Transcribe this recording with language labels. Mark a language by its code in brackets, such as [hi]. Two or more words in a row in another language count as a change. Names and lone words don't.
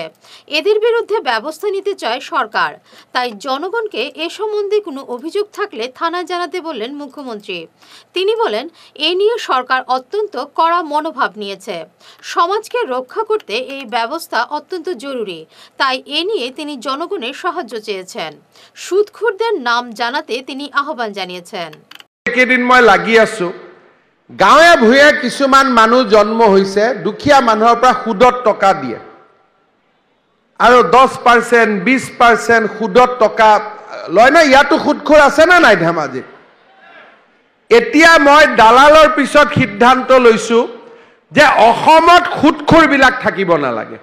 [bn] এদের বিরুদ্ধে ব্যবস্থা নিতে চায় সরকার। তাই জনগণকে এ সম্বন্ধে কোনো অভিযোগ থাকলে থানায় জানাতে বললেন মুখ্যমন্ত্রী। তিনি বলেন, এ নিয়ে সরকার অত্যন্ত কড়া মনোভাব নিয়েছে। সমাজকে রক্ষা করতে এই ব্যবস্থা অত্যন্ত জরুরি। তাই এ নিয়ে তিনি জনগণের সাহায্য চেয়েছেন। সুদখোরদের নাম জানাতে তিনি আহ্বান জানিয়েছেন। [as] কেইদিন মই লাগি আছো, গাঁৱে ভূঞে কিছুমান মানুহ জন্ম হৈছে দুখীয়া মানুহৰ পৰা সুদত টকা দিয়ে আৰু 10%, 20% সুদত টকা লয় না। ইয়াতো সুদখোৰ আছে না নাই ধেমাজিত? এতিয়া মই দালালৰ পিছত সিদ্ধান্ত লৈছো যে অসমত সুদখোৰবিলাক থাকিব নালাগে।